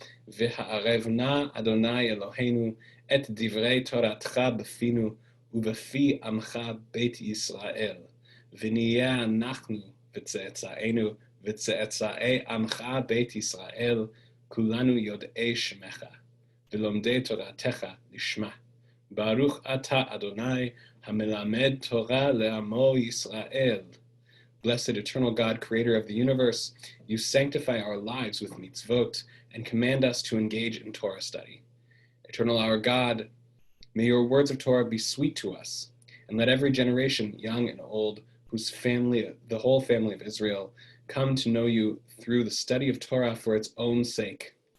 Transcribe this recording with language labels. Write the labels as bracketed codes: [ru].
[he] v'ha'arev na Adonai Eloheinu et divrei Toratcha b'finu ובפי עמך בית ישראל, ונהיה אנחנו וצאצאינו וצאצאי עמך בית ישראל, כולנו יודעי שמך, ולומדי תורתך לשמה. ברוך אתה אדוני, המלמד תורה לעמו ישראל. [en] Blessed eternal God, creator of the universe, you sanctify our lives with mitzvot and command us to engage in Torah study. Eternal our God, may your words of Torah be sweet to us, and let every generation, young and old, whose family, the whole family of Israel, come to know you through the study of Torah for its own sake.